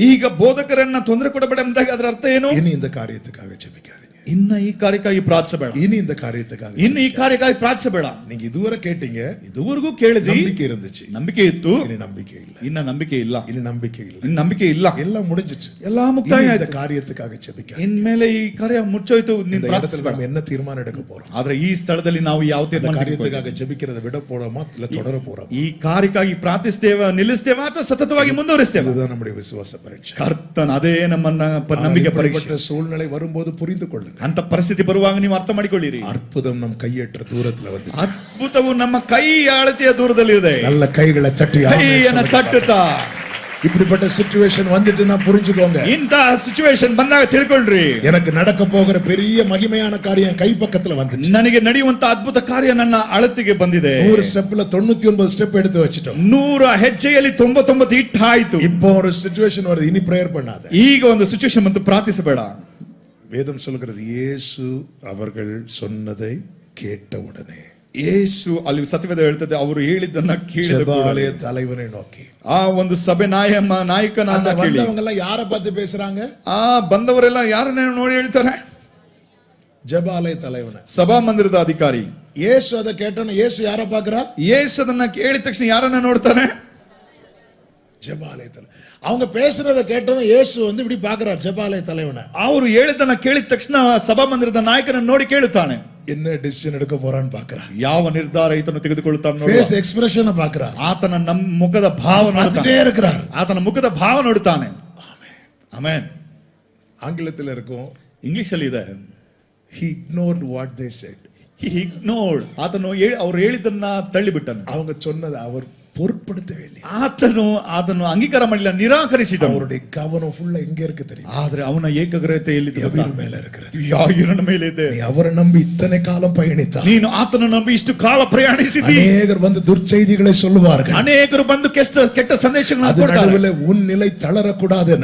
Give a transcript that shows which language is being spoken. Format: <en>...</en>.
<kn>ಈಗ ಬೋಧಕರನ್ನ ತೊಂದರೆ ಕೊಡಬೇಡ ಎಂದಾಗ ಅದರ ಅರ್ಥ ಏನು?</kn> <ta>இனி இந்த காரியத்துக்காக ஜெபிக்காதீங்க.</ta> <kn>ಇನ್ನ ಈ ಕಾರ್ಯಕ್ಕಾಗಿ ಪ್ರಾರ್ಥಿಸಬೇಡ.</kn> <ta>இனி இந்த காரியத்துக்காக</ta> <kn>ಇನ್ನು ಈ ಕಾರ್ಯಕ್ಕಾಗಿ ಪ್ರಾರ್ಥಿಸಬೇಡ.</kn> <ta>நீங்க இதுவரை கேட்டீங்க,</ta> <kn>ಇದುವರೆಗೂ ಕೇಳಿದಿ,</kn> <ta>நம்பிக்கை இருந்துச்சு,</ta> <kn>ನಂಬಿಕೆ ಇತ್ತು,</kn> <ta>இனி நம்பிக்கை இல்ல.</ta> <kn>ಇನ್ನ ನಂಬಿಕೆ ಇಲ್ಲ,</kn> <ta>இனி நம்பிக்கை இல்ல,</ta> <kn>ಇನ್ನು ನಂಬಿಕೆ ಇಲ್ಲ,</kn> <ta>எல்லாம் முடிஞ்சிட்டு,</ta> <kn>ಎಲ್ಲಾ ಮುಕ್ತಾಯ</kn> <ta>இந்த</ta> <kn>ಆಯ್ತು.</kn> <ta>காரியத்துக்காக ஜெபிக்க.</ta> <kn>ಇನ್ಮೇಲೆ ಈ ಕಾರ್ಯ ಮುಚ್ಚೋಯ್ತು,</kn> <ta>இந்த</ta> <kn>ನೀನು</kn> <ta>இடத்துல</ta> <kn>ಪ್ರಾರ್ಥಿಸಬೇಡ.</kn> <ta>நம்ம என்ன தீர்மானம் எடுக்க போறோம்?</ta> <kn>ಆದ್ರೆ ಈ ಸ್ಥಳದಲ್ಲಿ ನಾವು ಯಾವ</kn> <ta>இந்த</ta> <kn>ತೀರ್ಮಾನ</kn> <ta>காரியத்துக்காக ஜெபிக்கிறதை விட போறோமா இல்ல தொடர போறோமா?</ta> <kn>ಈ ಕಾರ್ಯಕ್ಕಾಗಿ ಪ್ರಾರ್ಥಿಸ್ತೇವೆ, ನಿಲ್ಲಿಸ್ತೇವೆ ಅಥವಾ ಸತತವಾಗಿ ಮುಂದುವರಿಸ್ತೇವೆ?</kn> <ta>இதுதான் நம்முடைய விசுவாச பரீட்சை.</ta> <kn>ಕರ್ತನ್ ಅದೇ ನಮ್ಮನ್ನ ನಂಬಿಕೆ ಪರೀಕ್ಷೆ.</kn> <ta>இப்படிப்பட்ட சூழ்நிலை வரும்போது புரிந்து கொள்ளுங்க.</ta> <kn>ಅಂತ ಪರಿಸ್ಥಿತಿ ಬರುವಾಗ ನೀವು ಅರ್ಥ ಮಾಡಿಕೊಳ್ಳಿರಿ.</kn> <ta>அற்புதம் நம் கையற்ற தூரத்துல வந்து,</ta> <kn>ಅದ್ಭುತವು ನಮ್ಮ ಕೈ ಅಳತೆಯ ದೂರದಲ್ಲಿ ಇದೆ.</kn> <ta>நல்ல கைகளை தட்டி</ta> <kn>ಕೈಯನ್ನು ತಟ್ಟುತ್ತಾ.</kn> <ta>இப்படிப்பட்ட சிச்சுவேஷன் வந்துட்டுனா புரிஞ்சுக்கோங்க.</ta> <kn>ಇಂತ ಸಿಚುವೇಶನ್ ಬಂದಾಗ ತಿಳ್ಕೊಳ್ರಿ,</kn> <ta>எனக்கு நடக்க போகிற பெரிய மகிமையான காரியம் கை பக்கத்துல வந்துச்சு.</ta> <kn>ನನಗೆ ನಡೆಯುವಂತ ಅದ್ಭುತ ಕಾರ್ಯ ನನ್ನ ಅಳತೆಗೆ ಬಂದಿದೆ.</kn> <ta>100 ஸ்டெப்ல 99 ஸ்டெப் எடுத்து வச்சிட்டோம்.</ta> <kn>100 ಹೆಜ್ಜೆಯಲ್ಲಿ 99 ಇಟ್ಟಾಯ್ತು.</kn> <ta>இப்போ ஒரு சிச்சுவேஷன் வருது, இனி பிரேயர் பண்ணாத.</ta> <kn>ಈಗ ಒಂದು ಸಿಚುವೇಶನ್ ಬಂತು, ಪ್ರಾರ್ಥಿಸಬೇಡ.</kn> <ta>வேதம் சொல்கிறது, இயேசு அவர்கள் சொன்னதை கேட்ட உடனே,</ta> <kn>ಯೇಸು ಅಲ್ಲಿ ಸತ್ಯವೇದ ಹೇಳ್ತದೆ, ಅವರು ಹೇಳಿದ್ದನ್ನ ಕೇಳಿದ</kn> <ta>ஜெபாலய தலைவனை நோக்கி,</ta> <kn>ಆ ಒಂದು ಸಭೆ ನಾಯಕನನ್ನ ಕೇಳಿ,</kn> <ta>வந்தவங்க எல்லாம் யாரை பார்த்து பேசுறாங்க?</ta> <kn>ಆ ಬಂದವರೆಲ್ಲ ಯಾರನ್ನ ನೋಡಿ ಹೇಳ್ತಾರೆ?</kn> <ta>ஜெபாலய தலைவனை,</ta> <kn>ಸಭಾ ಮಂದಿರದ ಅಧಿಕಾರಿ.</kn> <ta>இயேசு அதை கேட்டோன்னு இயேசு யாரை பார்க்கிறா?</ta> <kn>ಯೇಸು ಅದನ್ನ ಕೇಳಿದ ತಕ್ಷಣ ಯಾರನ್ನ ನೋಡ್ತಾನೆ?</kn> <ta>ஜெபாலய தலைவன். அவங்க பேசுறத கேட்டோன்னு இயேசு வந்து இப்படி பார்க்கிறார் ஜெபாலய தலைவனை.</ta> <kn>ಅವರು ಹೇಳಿದ್ದನ್ನ ಕೇಳಿದ ತಕ್ಷಣ ಸಭಾ ಮಂದಿರದ ನಾಯಕನನ್ನು ನೋಡಿ ಕೇಳುತ್ತಾನೆ.</kn> <ta>என்ன டிசிஷன் எடுக்க போறான்னு பார்க்கறார்.</ta> <kn>ಯಾವ ನಿರ್ಧಾರ ಈತನು ತೆಗೆದುಕೊಳ್ಳುತ್ತಾನೆ</kn> <en>face expression</en> <ta>பார்க்கறார்.</ta> <kn>ಆತನ ನಮ್ಮ ಮುಖದ ಭಾವ ನೋಡುತ್ತಾನೆ.</kn> <ta>இருக்கிறார்.</ta> <kn>ಆತನ ಮುಖದ ಭಾವ ನೋಡುತ್ತಾನೆ. ಆಮೆನ್.</kn> <ta>ஆங்கிலத்தில் இருக்கும்,</ta> <kn>ಇಂಗ್ಲಿಷ್ ಅಲ್ಲಿ ಇದೆ,</kn> <en>he ignored what they said. he ignored.</en> <kn>ಆತನು ಅವರು ಹೇಳಿದ್ದನ್ನ ತಳ್ಳಿಬಿಟ್ಟನು.</kn> <ta>அவங்க சொன்னதை அவர் பொருட்படுத்தவே இல்லை.</ta> <kn>ಆತನು ಅದನ್ನು ಅಂಗೀಕಾರ ಮಾಡಲಿಲ್ಲ, ನಿರಾಕರಿಸಿದ.</kn> <ta>அவருடைய கவனம் ஃபுல்லா எங்க இருக்கு தெரியும்?</ta> <kn>ಆದ್ರೆ ಅವನ ಏಕಾಗ್ರತೆ ಎಲ್ಲಿದೆ?</kn> <ta>யவீர் மேல இருக்கிறது.</ta> <kn>ಯಾಯಿರನ ಮೇಲೆ ಇದೆ.</kn> <ta>நீ அவரை நம்பி இத்தனை காலம் பயணித்தா,</ta> <kn>ನೀನು ಆತನ ನಂಬಿ ಇಷ್ಟು ಕಾಲ ಪ್ರಯಾಣಿಸಿದಿ.</kn> <ta>அநேகர் வந்து துர்ச்செய்திகளை சொல்லுவார்கள்,</ta> <kn>ಅನೇಕರು ಬಂದು ಕೆಟ್ಟ ಸಂದೇಶಗಳನ್ನು</kn> <ta>அது</ta> <kn>ಕೊಡ್ತಾರೆ.</kn> <ta>நடுவுல உன் நிலை தளரக்கூடாது.</ta>